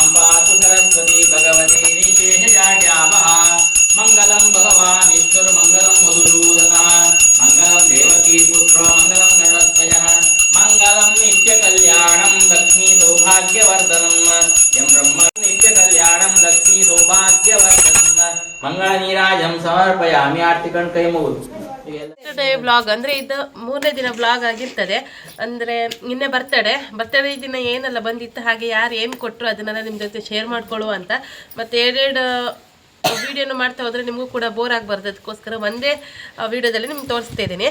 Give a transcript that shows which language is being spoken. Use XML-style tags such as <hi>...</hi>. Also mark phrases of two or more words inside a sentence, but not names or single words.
<sa>पातु सरस्वती भगवती निःशेषजाड्यापः मङ्गलं भगवान् ईश्वर मङ्गलं मधुसूदनः मङ्गलं देवकी पुत्रो मङ्गलं गरुडध्वजः मङ्गलं नित्यकल्याणं लक्ष्मी सौभाग्यवर्धनं यं ब्रह्म नित्यकल्याणं लक्ष्मी सौभाग्यवर्धनं ಮಂಗಳ ನೀರಾಜಂ ಸಮರ್ಪಯಾಮಿ</sa> <kn>ಆರ್ತಿಕಣ್ ಕೈ ಮುಗಿದು</kn> <en>day blog</en> <kn>ಅಂದರೆ ಇದು 3ನೇ ದಿನ ಬ್ಲಾಗ್ ಆಗಿರ್ತದೆ. ಅಂದರೆ ನಿನ್ನೆ ಬರ್ತಡೇ ದಿನ ಏನೆಲ್ಲ ಬಂದಿತ್ತು ಹಾಗೆ ಯಾರು ಏನು ಕೊಟ್ಟರು ಅದನ್ನೆಲ್ಲ ನಿಮ್ಮ ಜೊತೆ ಶೇರ್ ಮಾಡ್ಕೊಳ್ಳುವ ಅಂತ. ಮತ್ತು ಎರಡೆರಡು ವೀಡಿಯೋನು ಮಾಡ್ತಾ ಹೋದರೆ ನಿಮಗೂ ಕೂಡ ಬೋರ್ ಆಗಬಾರ್ದು, ಅದಕ್ಕೋಸ್ಕರ ಒಂದೇ ವೀಡಿಯೋದಲ್ಲಿ ನಿಮ್ಗೆ ತೋರಿಸ್ತಾ ಇದ್ದೀನಿ.</kn>